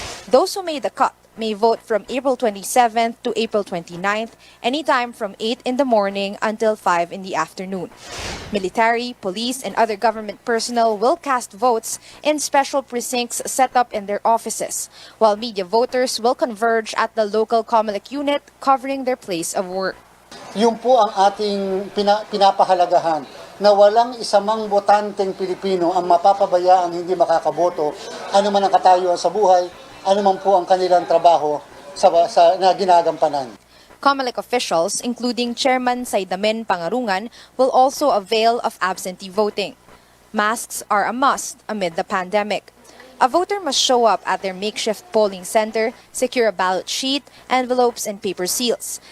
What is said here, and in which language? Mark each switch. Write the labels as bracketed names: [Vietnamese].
[English] Those who made the cut may vote from April 27th to April 29th, anytime from 8 in the morning until 5 in the afternoon. Military, police, and other government personnel will cast votes in special precincts set up in their offices, while media voters will converge at the local COMELEC unit covering their place of work. [Filipino] Yun po ang ating pinapahalagahan, na walang isamang botanteng Pilipino ang mapapabayaang hindi makakaboto, ano man ang katayuan sa buhay, ano man po ang kanilang trabaho na ginagampanan. [English] COMELEC officials, including Chairman Saidamen Pangarungan, will also avail of absentee voting. Masks are a must amid the pandemic. A voter must show up at their makeshift polling center, secure a ballot sheet, envelopes, and paper seals.